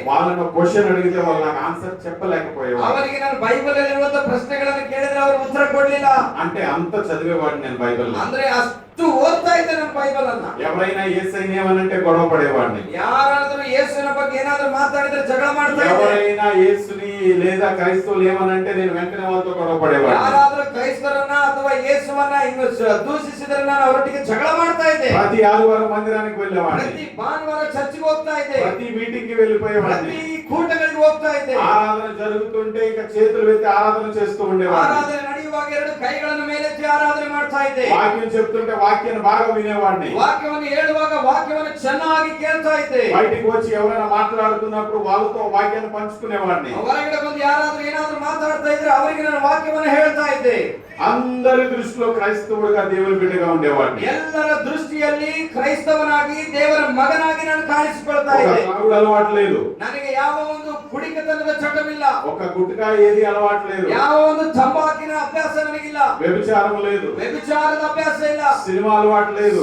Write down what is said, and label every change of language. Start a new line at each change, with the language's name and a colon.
Telugu: వాళ్ళను క్వశ్చన్ అడిగితే వాళ్ళు నాకు ఆన్సర్ చెప్పలేకపోయేవారు.
Kannada: ಅವರಿಗೆ ನಾನು ಬೈಬಲ್ ಅಲ್ಲಿರುವಂತ ಪ್ರಶ್ನೆಗಳನ್ನು ಕೇಳಿದ್ರೆ ಅವರು ಉತ್ತರ ಕೊಡ್ಲಿಲ್ಲ.
Telugu: అంటే అంత చదివేవాడిని నేను బైబిల్.
Kannada: ಅಂದ್ರೆ ಅಷ್ಟು ಓದ್ತಾ ಇದ್ದೆ ನಾನು ಬೈಬಲ್ ಅನ್ನ.
Telugu: ఎవరైనా యేసయ్యని ఏమనంటే గొడవ పడేవాడిని.
Kannada: ಯಾರಾದ್ರೂ ಯೇಸುವಿನ ಬಗ್ಗೆ ಏನಾದ್ರೂ ಮಾತಾಡಿದ್ರೆ ಜಗಳ ಮಾಡ್ತಾ ಇದ್ದೆ.
Telugu: ఎవరైనా యేసుని లేదా క్రైస్తవులు ఏమనంటే నేను వెంటనే వాళ్ళతో గొడవ పడేవాడిని.
Kannada: ಯಾರಾದ್ರೂ ಕ್ರೈಸ್ತರನ್ನ ಅಥವಾ ಯೇಸುವನ್ನ ದೂಷಿಸಿದ್ರೆ ನಾನು ಅವರೊಟ್ಟಿಗೆ ಜಗಳ ಮಾಡ್ತಾ ಇದ್ದೆ.
Telugu: ప్రతి ఆదివారం మందిరానికి వెళ్ళేవాడిని.
Kannada: ಪ್ರತಿ ಭಾನುವಾರ ಚರ್ಚಿಗೆ ಹೋಗ್ತಾ ಇದ್ದೆ.
Telugu: ప్రతి మీటింగ్ కి వెళ్ళిపోయేవాడిని.
Kannada: ಪ್ರತಿ ಕೂಟಗಳಿಗೆ ಹೋಗ್ತಾ ಇದ್ದೆ.
Telugu: ఆరాధన జరుగుతుంటే ఇంకా చేతులు ఎత్తి ఆరాధన చేస్తూ ఉండేవాడిని.
Kannada: ಆರಾಧನೆ ನಡೆಯುವಾಗ ಎರಡು ಕೈಗಳನ್ನು ಮೇಲೆತ್ತಿ ಆರಾಧನೆ ಮಾಡ್ತಾ ಇದ್ದೆ.
Telugu: వాక్యం చెప్తుంటే వాక్యాన్ని బాగా వినేవాడిని.
Kannada: ವಾಕ್ಯವನ್ನು ಹೇಳುವಾಗ ವಾಕ್ಯವನ್ನು ಚೆನ್ನಾಗಿ ಕೇಳ್ತಾ ಇದ್ದೆ.
Telugu: బయటికి వచ్చి ఎవరైనా మాట్లాడుతున్నప్పుడు వాళ్ళతో వాక్యాన్ని పంచుకునేవాడిని.
Kannada: ಹೊರಗಡೆ ಬಂದು ಯಾರಾದ್ರೂ ಏನಾದ್ರೂ ಮಾತಾಡ್ತಾ ಇದ್ರೆ ಅವರಿಗೆ ನಾನು ವಾಕ್ಯವನ್ನು ಹೇಳ್ತಾ ಇದ್ದೆ.
Telugu: అందరి దృష్టిలో క్రైస్తవుడిగా దేవుని బిడ్డగా ఉండేవాడిని.
Kannada: ಎಲ್ಲರ ದೃಷ್ಟಿಯಲ್ಲಿ ಕ್ರೈಸ್ತವನಾಗಿ ದೇವರ ಮಗನಾಗಿ ನಾನು ಕಾಣಿಸಿಕೊಳ್ತಾ
Telugu: ఒక
Kannada: ಇದ್ದೆ.
Telugu: తాగుడు అలవాటు లేదు.
Kannada: ನನಗೆ ಯಾವ ಒಂದು ಕುಡಿಕತನದ ಚಟವಿಲ್ಲ.
Telugu: ఒక గుట్కా ఏది అలవాటు లేదు.
Kannada: ಯಾವ ಒಂದು ತಂಬಾಕಿನ ಅಭ್ಯಾಸ ನನಗಿಲ್ಲ.
Telugu: వ్యభిచారం లేదు.
Kannada: ವ್ಯಭಿಚಾರದ ಅಭ್ಯಾಸ ಇಲ್ಲ.
Telugu: సినిమా అలవాటు లేదు.